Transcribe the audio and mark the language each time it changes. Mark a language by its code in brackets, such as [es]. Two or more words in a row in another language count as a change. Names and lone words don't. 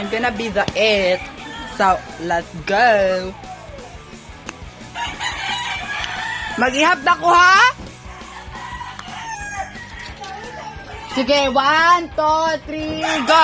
[en] gonna be the it. So, let's go. [ceb] Mag-ihap na ko, ha? Sige, 1, 2, 3, go!